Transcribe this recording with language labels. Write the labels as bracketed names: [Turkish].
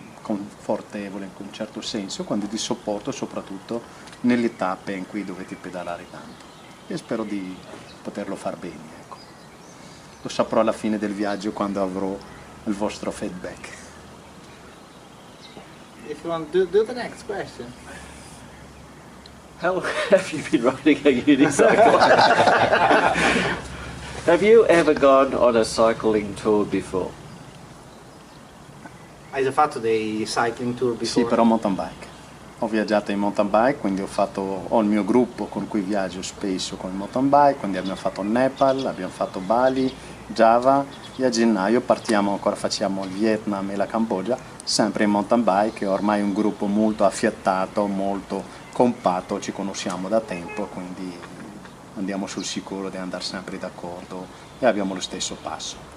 [Italian] confortevole in un certo senso, quando di supporto soprattutto nelle tappe in cui dovete pedalare tanto. E spero di poterlo far bene, ecco. Lo saprò alla fine del viaggio quando avrò il vostro feedback. [English] If you want to do the next question. How long have you been riding a unicycle? Have you ever gone on a cycling tour before? [Italian] Hai già fatto dei cycling tour [English] before? [Italian] Sì, però mountain bike. Ho viaggiato in mountain bike, quindi ho il mio gruppo con cui viaggio spesso con il mountain bike, quindi abbiamo fatto Nepal, abbiamo fatto Bali, Java e a gennaio facciamo il Vietnam e la Cambogia, sempre in mountain bike, e ormai un gruppo molto affiattato, molto compatto, ci conosciamo da tempo, quindi andiamo sul sicuro di andare sempre d'accordo e abbiamo lo stesso passo.